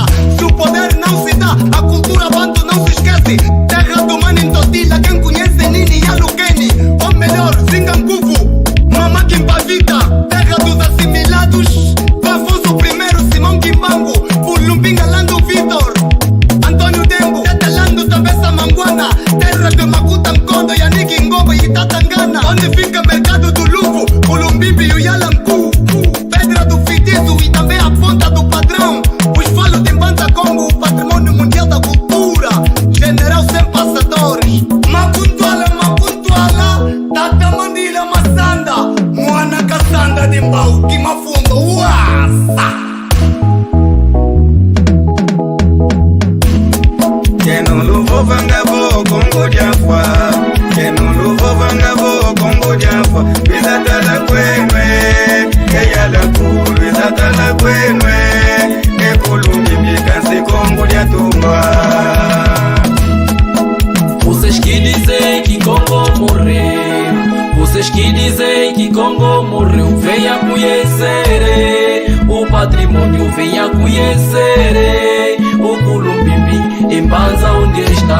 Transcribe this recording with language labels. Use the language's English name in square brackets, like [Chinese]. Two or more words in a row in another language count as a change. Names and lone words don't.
[Portuguese] Se o poder não se dá, a cultura banto não se esquece. Terra do mano em Totila, quem conhece Nini e Alukeni. Ou melhor, Zinganguvu, Mama Kimpavita. Terra dos assimilados, Afonso I, Simão Kimbangu. Pulumbinga, Lando Vitor, Antônio Dembo, Tetelando, Tabessa Manguana. Terra de Makuta Nkondo, Yannick Ngombo e Tatangana. Onde fica mercado do Luvo, Culumbimbi e o Yalangu. Pedra do Fitizo e também a ponta do padrão. Os falos de Banda Congo, patrimônio mundial da cultura. General sem passadores. Mapuntuala, Tata Mandila Massanda. Moana Cassanda de Mbau, que mafundo, uasa. [Kongo] Keno luvo vangabo kongo diafwa Keno luvo vangabo kongo diafwa Bizatala kwenwe Eyala kuru bizatala kwenwe Ekulumi mikansi kongo diatumba [Portuguese] Vocês que dizem que Congo morreu, vocês que dizem que Congo morreu, venha conhecer o patrimônio, venha conhecer o Culumbimbi em Banza onde está.